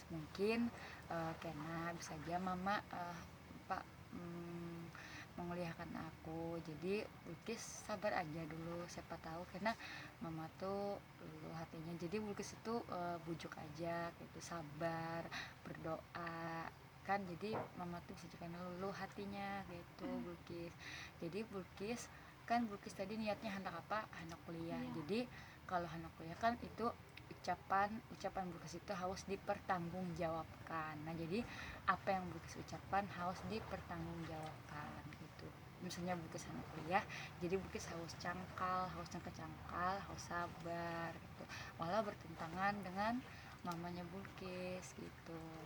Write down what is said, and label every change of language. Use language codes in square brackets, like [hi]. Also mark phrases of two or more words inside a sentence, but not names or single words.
[id] Mungkin karena bisa aja mama Pak menguliahkan aku, jadi Bulkis sabar aja dulu, siapa tahu karena mama tuh luluh hatinya. Jadi Bulkis itu bujuk aja gitu, sabar, berdoa kan, jadi mama tuh bisa juga luluh hatinya gitu Bulkis. Jadi Bulkis kan Bulkis tadi niatnya hendak apa, hendak kuliah. Jadi kalau hendak kuliah kan itu ucapan Bulkis itu harus dipertanggungjawabkan. Nah, jadi apa yang Bulkis ucapkan harus dipertanggungjawabkan gitu. Misalnya Bulkis hendak kuliah, jadi Bulkis harus cangkal, harus sabar gitu, walau bertentangan dengan mamanya Bulkis gitu.